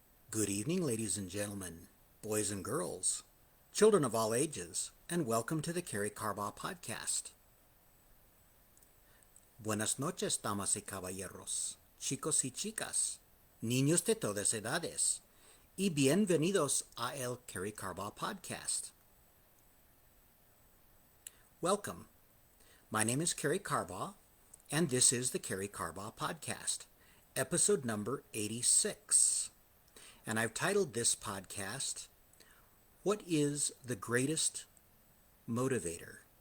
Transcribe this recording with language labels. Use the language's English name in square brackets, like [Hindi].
[English] Good evening, ladies and gentlemen, boys and girls, children of all ages, and welcome to the Karey Carbaugh podcast. [Spanish] Buenas noches, damas y caballeros, chicos y chicas, niños de todas edades, y bienvenidos a el Karey Carbaugh podcast. [English] Welcome. My name is Karey Carbaugh, and this is the Karey Carbaugh podcast, episode number 86. And I've titled this podcast, What is the Greatest Motivator?